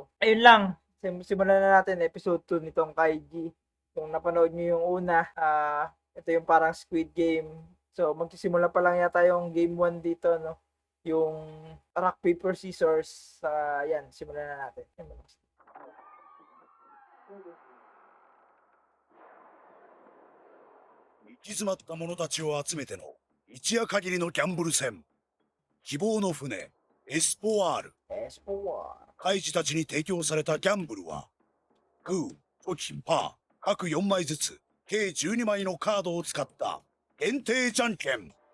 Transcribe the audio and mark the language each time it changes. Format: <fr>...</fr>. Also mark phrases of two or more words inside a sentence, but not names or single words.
<tl>Ayun lang. Simulan na natin episode 2 nitong Kaiji. Kung napanood nyo yung una, ito yung parang Squid Game. So, magsisimula pa lang yata yung game 1 dito, no?</tl> <en>Yung rock, paper, scissors.</en> <tl>Yan, simulan na natin. Yan,</tl> <ja>行き詰まった者たちを集めての一夜限りのギャンブル戦。希望の船、エスポワール。カイジたちに提供されたギャンブルは、グー、トキ、パー、各4枚ずつ、計12枚のカードを使った限定じゃんけん。</ja>